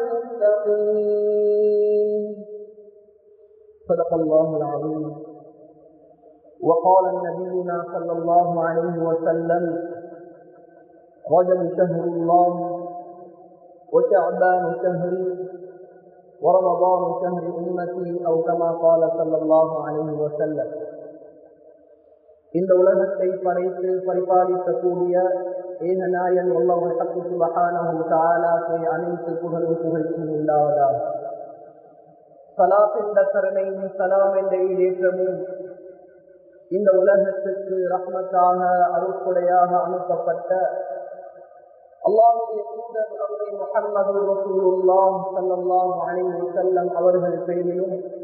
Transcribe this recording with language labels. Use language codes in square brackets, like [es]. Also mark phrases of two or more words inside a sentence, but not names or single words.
[ar] المتقين صدق الله العظيم وقال نبينا صلى الله عليه وسلم رجب شهر الله وشعبان شهري ورمضان شهر أمتي أو كما قال صلى الله عليه وسلم [ta] இந்த உலகத்தை படைத்து பரிபாலிக்கக்கூடிய ஏகநாயன் அல்லாஹ் சுப்ஹானஹு வ தஆலாவுக்கு அனைத்து புகழும் புகழ்ச்சியும் உண்டாவதாக. ஸலாத் என்ற கருணையும் சலாம் என்ற ஈடேற்றமும் இந்த உலகத்திற்கு ரஹ்மத்தாக அருட்கொடையாக அனுப்பப்பட்ட அல்லாஹ்வுடைய தூதர் அவரை முஹம்மது [ar] رسول الله صلى الله عليه وسلم [ta] அவர்கள் பேரிலும்